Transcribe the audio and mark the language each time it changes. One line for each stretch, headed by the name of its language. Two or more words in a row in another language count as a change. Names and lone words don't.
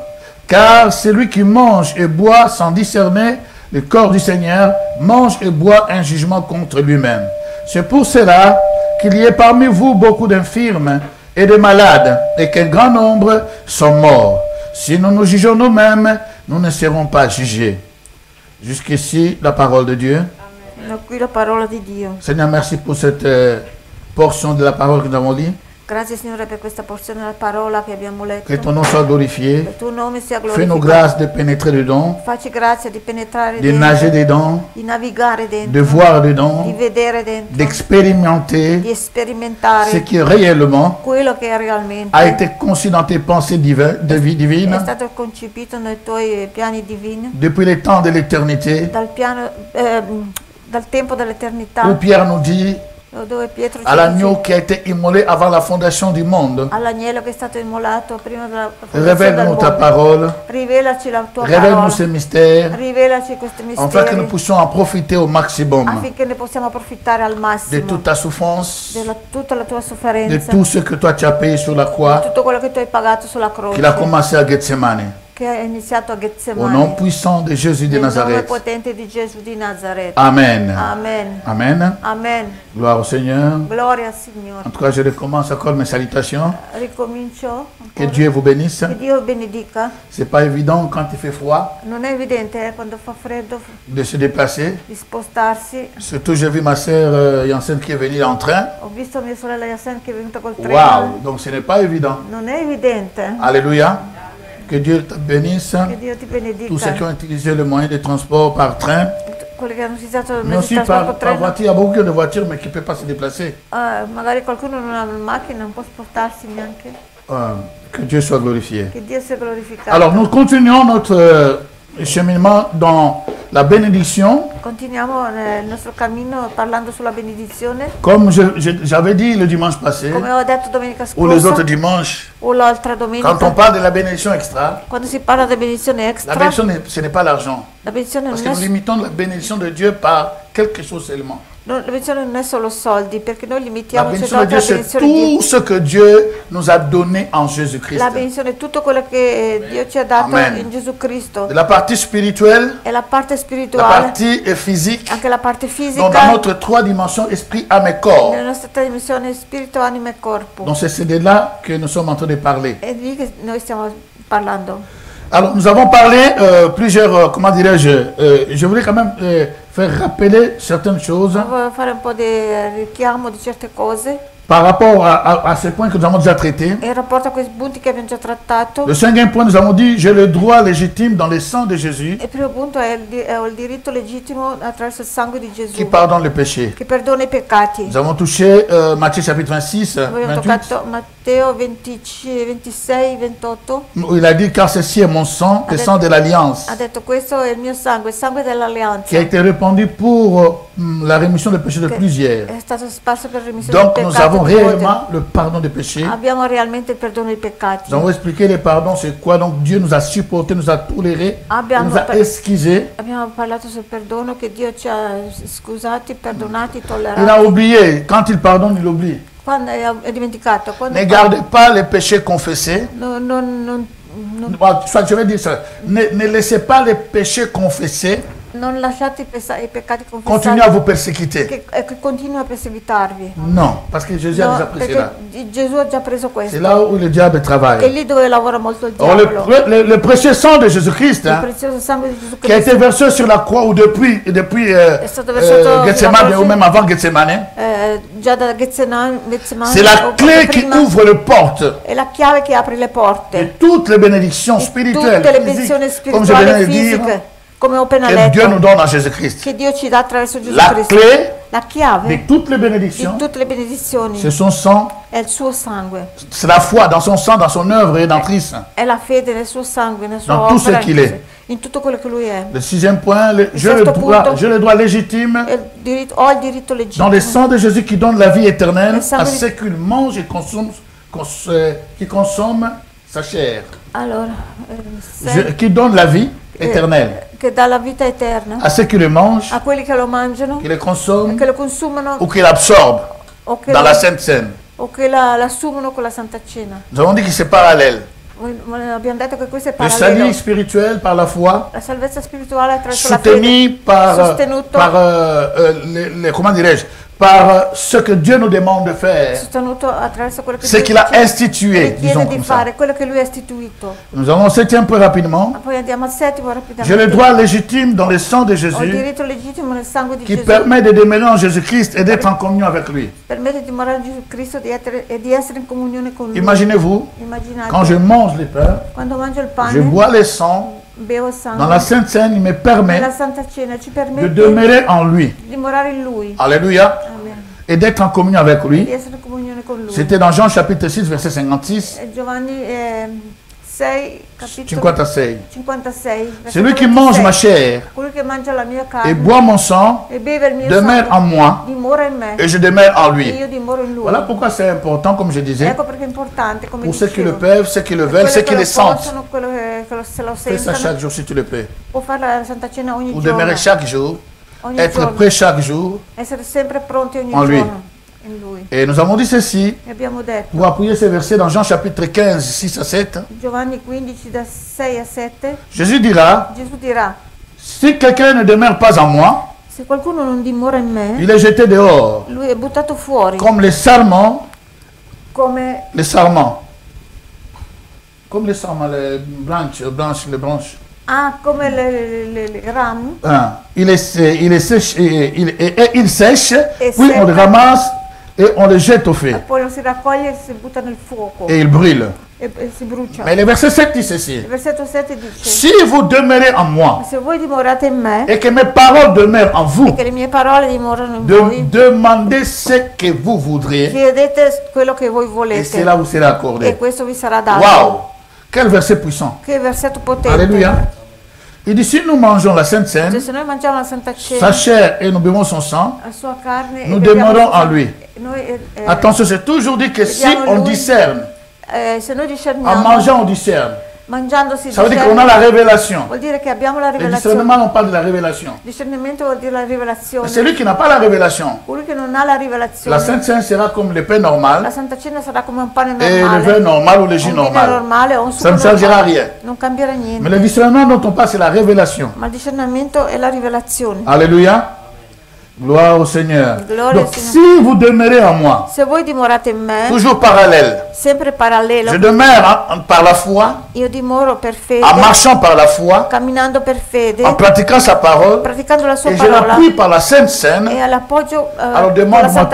French: Car celui qui mange et boit sans discerner le corps du Seigneur mange et boit un jugement contre lui-même. C'est pour cela qu'il y ait parmi vous beaucoup d'infirmes et de malades, et qu'un grand nombre sont morts. Si nous nous jugeons nous-mêmes, nous ne serons pas jugés. Jusqu'ici, la parole de Dieu.
Italian: Amen. Qui la parola di Dio.
French: Seigneur, merci pour cette portion de la parole que nous avons lue.
Italian: Grazie Signore per questa porzione della parola che abbiamo letto.
French: Que ton nom soit glorifié.
Italian: Che il tuo nome sia
French: Fais-nous
Italian: glorificato.
French: grâce de pénétrer dedans,
Italian: Facci grazia di penetrare
French: de
Italian: dentro,
French: nager dedans,
Italian: di navigare dentro,
French: de voir
Italian: di
French: dedans,
Italian: vedere dentro,
French: d'expérimenter
Italian: di sperimentare
French: ce qui réellement
Italian: quello che realmente
French: a été conçu dans tes pensées de vie
Italian: è
French: divine
Italian: stato concepito nei tuoi piani divini
French: depuis les temps de l'éternité,
Italian: dal tempo dell'eternità,
French: où Pierre nous dit
Italian: dove Pietro ci
French: à l'agneau
Italian: dice
French: qui a été immolé avant la fondation du monde.
Italian: all'agnello che è stato immolato prima della fondazione del
French: Révèle-nous ta
Italian: mondo.
French: parole,
Italian: Rivelaci la tua
French: révèle-nous
Italian: parola,
French: ces mystères,
Italian: rivelaci questi
French: afin que nous
Italian: misteri
French: puissions en profiter au maximum
Italian: affinché ne possiamo approfittare al
French: de
Italian: massimo
French: toute ta souffrance,
Italian: della tutta la tua
French: de
Italian: sofferenza,
French: tout ce que toi tu as payé sur la croix,
Italian: tutto quello che tu hai pagato sulla croce,
French: qu'il a commencé à Gethsemane.
Italian: che è iniziato a
French: Au nom
Italian: Getsemani,
French: puissant de Jésus de
Italian: nel nome
French: Nazareth.
Italian: potente di Gesù di Nazareth.
French: Amen.
Italian: Amen.
French: Amen.
Italian: Amen.
French: Gloire au Seigneur.
Italian: Gloria al Signore.
French: En tout cas, je recommence encore mes salutations.
Italian: Ricomincio
French: Que
Italian: ancora.
French: Dieu vous bénisse.
Italian: Che Dio benedica.
French: C'est pas évident quand il fait froid
Italian: Non è evidente quando fa freddo
French: de se déplacer.
Italian: di spostarsi.
French: Surtout, j'ai vu ma sœur Yancène qui est venue en train.
Italian: Ho visto mia sorella Yasen che è venuta col treno.
French: Waouh! Donc ce n'est pas évident.
Italian: Non è evidente.
French: Alléluia. Que Dieu te bénisse.
Italian: Che Dio ti
French: Tous
Italian: benedica.
French: ceux qui ont utilisé le moyen de transport par train,
Italian: Quelli che hanno utilizzato il
French: mais
Italian: mezzo
French: aussi
Italian: di trasporto
French: par
Italian: treno.
French: voiture. Il y a beaucoup de voitures, mais qui ne peuvent pas se déplacer.
Italian: Magari qualcuno non ha la macchina, non può spostarsi neanche.
French: Que Dieu soit glorifié.
Italian: Che Dio sia glorificato.
French: Alors, nous continuons notre cheminement dans la bénédiction.
Italian: Continuiamo nel nostro cammino parlando sulla benedizione.
French: Comme j'avais dit le dimanche passé,
Italian: Come ho detto domenica
French: ou les
Italian: scorsa,
French: autres dimanches,
Italian: o l'altra
French: quand on
Italian: domenica,
French: parle de la bénédiction extra,
Italian: quando si parla di benedizione
French: la
Italian: extra,
French: bénédiction, ce n'est pas l'argent.
Italian: la benedizione
French: Parce que
Italian: non
French: nous
Italian: è,
French: limitons la bénédiction de Dieu par quelque chose seulement.
Italian: la benedizione non è solo soldi, perché noi
French: La
Italian: limitiamo
French: bénédiction de
Italian: soltanto
French: Dieu,
Italian: alla
French: c'est
Italian: benedizione di Dio.
French: tout ce que Dieu nous a donné en Jésus-Christ.
Italian: La benedizione è tutto quello che Dio ci ha dato
French: Amen.
Italian: in Gesù Cristo.
French: De la partie spirituelle,
Italian: E la parte
French: la
Italian: spirituale,
French: partie physique,
Italian: anche la parte
French: donc
Italian: fisica,
French: dans notre trois dimensions, esprit, âme et corps.
Italian: nella nostra tre dimensioni spirito, anima e corpo.
French: Donc c'est de là que nous sommes en train de parler.
Italian: È di lì che noi stiamo parlando.
French: Alors nous avons parlé plusieurs, comment dirais-je, je voulais quand même faire rappeler certaines choses
Italian: Volevo fare un po' di richiamo di certe cose.
French: par rapport à ces points que nous avons déjà traités.
Italian: in rapporto a questi punti che abbiamo già trattato,
French: Le cinquième point, nous avons dit, j'ai le droit légitime dans le sang de Jésus
Italian: il primo punto è il diritto legittimo attraverso il sangue di Gesù
French: qui pardonne le péchés.
Italian: che perdona i peccati.
French: Nous avons touché Matthieu chapitre 26,
Italian: Abbiamo
French: 28,
Italian: toccato Matteo 26, 28.
French: où il a dit, car ceci est mon sang, le sang de l'alliance,
Italian: Ha detto questo è il sangue
French: qui a
Italian: dell'alleanza.
French: été répandu pour la rémission des péchés de plusieurs.
Italian: È stato sparso per remissione
French: Donc
Italian: del
French: nous
Italian: peccato.
French: avons
Italian: di molti.
French: réellement le pardon des péchés.
Italian: Abbiamo realmente il perdono dei peccati.
French: Nous avons expliqué les pardons, c'est quoi. Donc Dieu nous a supportés, nous a tolérés,
Italian: Abbiamo
French: nous a par- excusés.
Italian: Abbiamo parlato sul perdono, che Dio ci ha scusati, perdonati,
French: Il a
Italian: tollerati.
French: oublié. Quand il pardonne, il oublie.
Italian: Quando è dimenticato, quando
French: Ne gardez pas les péchés confessés.
Italian: non
French: Soit je vais dire ça. Ne laissez pas les péchés confessés
Italian: lasciate i peccati
French: continuer à
Italian: confessati
French: vous persécuter.
Italian: che continua a perseguitarvi.
French: Non, parce que Jésus a
Italian: No,
French: déjà pris
Italian: perché
French: cela.
Italian: Gesù ha già preso
French: C'est
Italian: questo.
French: là où le diable
Italian: È
French: travaille.
Italian: lì dove lavora molto il
French: Or,
Italian: diavolo.
French: le précieux sang de Jésus-Christ,
Italian: Il
French: hein,
Italian: prezioso sangue di Gesù
French: qui a été
Italian: Cristo
French: versé sur la croix ou depuis
Italian: stato versato sulla
French: Gethsemane
Italian: croce.
French: ou même avant Gethsemane,
Italian: già da Getsemani,
French: c'est la clé qui
Italian: prima,
French: ouvre les portes
Italian: è la chiave che apre le porte.
French: de toutes les bénédictions
Italian: Di
French: spirituelles,
Italian: tutte le
French: physiques,
Italian: benedizioni
French: comme je
Italian: spirituali
French: viens
Italian: e
French: de dire,
Italian: fisiche, come ho appena
French: que Dieu nous
Italian: letto,
French: donne en Jésus-Christ.
Italian: che Dio ci dà attraverso Gesù
French: La
Italian: Cristo.
French: clé
Italian: La chiave
French: de toutes les
Italian: di
French: bénédictions,
Italian: tutte le benedizioni
French: c'est son sang,
Italian: è il suo sangue,
French: c'est la foi dans son sang, dans son œuvre rédemptrice.
Italian: è la fede nel suo sangue, nel suo
French: Dans tout ce
Italian: opera,
French: qu'il est.
Italian: in tutto quello che lui è.
French: Le sixième point,
Italian: sesto punto.
French: j'ai le droit légitime
Italian: Ho il diritto
French: dans le
Italian: legittimo
French: sang de Jésus qui donne la vie éternelle Le sang à de- ceux qui mangent et qui consomment sa chair.
Italian: allora, se-
French: Qui donne la vie éternelle
Italian: che dà la vita eterna
French: à ceux qui le mangent,
Italian: a quelli che lo mangiano,
French: qui le consomment
Italian: che lo consumano
French: ou qui l'absorbent
Italian: o che,
French: dans la Sainte Seine.
Italian: l'assumono con la Santa Cena.
French: Nous avons dit que c'est parallèle.
Italian: Abbiamo detto che questo è
French: Le
Italian: parallelo.
French: salut spirituel par la foi,
Italian: La salvezza spirituale attraverso la fede,
French: soutenu par,
Italian: sostenuto,
French: comment dirais-je, par ce que Dieu nous demande de faire,
Italian: sostenuto attraverso quello che
French: ce
Italian: Dio
French: qu'il a
Italian: ci
French: institué, disons
Italian: richiede di
French: comme ça.
Italian: fare, quello che lui ha istituito.
French: Nous allons au septième point rapidement.
Italian: Ma poi andiamo al settimo
French: J'ai le
Italian: rapidamente.
French: droit légitime dans le sang de
Italian: Ho il
French: Jésus
Italian: diritto legittimo nel sangue di
French: qui
Italian: Gesù,
French: permet de demeurer en Jésus-Christ et d'être en communion avec lui.
Italian: permette di dimorare in Gesù Cristo e di essere in comunione con lui.
French: Imaginez-vous,
Italian: Immaginate,
French: quand je mange le pain,
Italian: quando mangio il
French: je
Italian: pane,
French: bois le sang,
Italian: bevo il
French: dans la
Italian: sangue,
French: Sainte Seine, il me
Italian: nella
French: permet
Italian: Santa Cena ci
French: de
Italian: permette
French: demeurer en lui.
Italian: di dimorare in lui.
French: Alléluia.
Italian: Amen.
French: Et d'être en communion avec
Italian: Di
French: lui.
Italian: essere in comunione con lui.
French: C'était dans Jean chapitre 6, verset 56,
Italian: Giovanni 6, capitolo
French: 56.
Italian: 56.
French: Celui qui mange ma chair
Italian: Colui che mangia la mia
French: et
Italian: carne
French: boit mon sang
Italian: e beve il mio
French: demeure en
Italian: sangue
French: moi
Italian: dimora in me
French: et je demeure en
Italian: e
French: lui.
Italian: io dimoro in lui.
French: Voilà pourquoi c'est important, comme je disais,
Italian: Ecco perché è importante, come
French: pour ceux qui le
Italian: dicevo,
French: peuvent, ceux qui le
Italian: per
French: veulent,
Italian: quelli
French: ceux
Italian: che
French: qui
Italian: lo
French: le sentent.
Italian: possono, quello che se lo
French: Fais ça
Italian: sentono,
French: chaque jour si tu le peux.
Italian: può fare la Santa Cena ogni
French: Pour
Italian: giorno,
French: demeurer chaque jour,
Italian: ogni
French: être
Italian: giorno,
French: prêt chaque jour.
Italian: essere sempre pronti ogni
French: En lui.
Italian: giorno in lui.
French: Et nous avons dit ceci,
Italian: E abbiamo detto,
French: pour appuyer ces versets dans Jean chapitre 15, 6 à 7.
Italian: Giovanni 15 da 6 a 7,
French: Jésus dira,
Italian: Gesù dirà,
French: si quelqu'un ne demeure pas en moi,
Italian: se qualcuno non dimora in me,
French: il est jeté dehors,
Italian: lui è buttato fuori,
French: comme les sarments,
Italian: come
French: les sarments. Comme les sarments, les branches.
Italian: come le rami,
French: Hein. Il sèche, il sèche, Et puis on le
Italian: secca.
French: ramasse et on le jette au feu.
Italian: poi lo si raccoglie e si butta nel fuoco
French: Et il brûle.
Italian: e si brucia.
French: Mais le verset 7 dit ceci.
Italian: Il versetto 7 dice,
French: Si vous demeurez en moi
Italian: se voi dimorate in me
French: et que mes paroles demeurent en vous,
Italian: e che le mie parole dimorano in voi,
French: demandez ce que vous voudriez
Italian: chiedete quello che voi
French: et
Italian: volete
French: cela vous sera
Italian: e
French: accordé.
Italian: questo vi sarà dato.
French: Waouh! Quel verset puissant.
Italian: Che versetto potente.
French: Alléluia. Il dit, si nous mangeons la Sainte
Italian: Cioè,
French: Seine,
Italian: se noi mangiamo la Santa
French: sa
Italian: Cena,
French: chair et nous buvons son sang,
Italian: la sua carne,
French: nous
Italian: e beviamo il
French: demeurons
Italian: suo
French: en
Italian: sangue,
French: lui.
Italian: noi,
French: Attention, c'est toujours dit que si
Italian: Vediamo
French: on
Italian: lui.
French: discerne,
Italian: se noi
French: en
Italian: discerniamo,
French: mangeant on discerne,
Italian: mangiando si
French: ça veut dire qu'on a la révélation.
Italian: vuol dire che abbiamo la
French: Le
Italian: rivelazione.
French: discernement, on parle de la révélation.
Italian: Discernimento vuol dire la rivelazione.
French: Celui qui n'a pas la révélation,
Italian: Colui che non ha la
French: la
Italian: rivelazione,
French: Sainte Seine sera comme le pain
Italian: la
French: normal
Italian: Santa Cena sarà come un pane
French: et le vin
Italian: normale,
French: normal ou le jus
Italian: un vino
French: normal.
Italian: normale o un succo
French: Ça ne servira à
Italian: normale.
French: rien.
Italian: Non cambierà
French: Mais
Italian: niente.
French: le discernement dont on parle, c'est la révélation.
Italian: Ma il discernimento è la rivelazione.
French: Alléluia. Gloire au Seigneur.
Italian: Gloria
French: Donc,
Italian: al
French: si
Italian: Signore.
French: vous demeurez en moi,
Italian: Se voi dimorate in me,
French: toujours parallèle,
Italian: sempre parallelo,
French: je demeure par la foi,
Italian: io dimoro per fede,
French: en marchant par la foi,
Italian: camminando per fede,
French: en pratiquant sa parole,
Italian: praticando la sua
French: et je
Italian: parola
French: l'appuie par la Sainte Seine.
Italian: e all'appoggio
French: Alors
Italian: con la
French: demande-moi
Italian: Santa